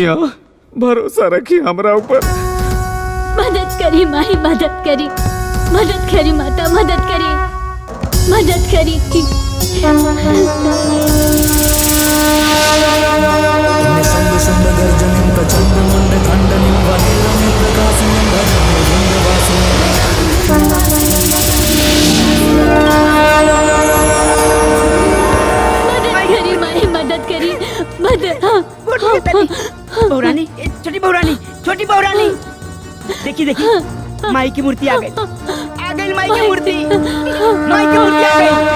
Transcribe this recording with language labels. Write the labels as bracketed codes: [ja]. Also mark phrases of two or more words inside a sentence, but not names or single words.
[bho] भरोसा रखी हमरा ऊपर। मदद करी माई, मदद करी माता, मदद करी। [sa] निशंब शुंभ गर्जनिं प्रचंड मुंड खंडनिं वनेरनिं प्रकाशिनिं भजामि विंध्यवासिनीं। [bho] मदद करी। बहुरानी, छोटी बहुरानी, देखी माई की मूर्ति आ गई, माई की मूर्ति आ गई।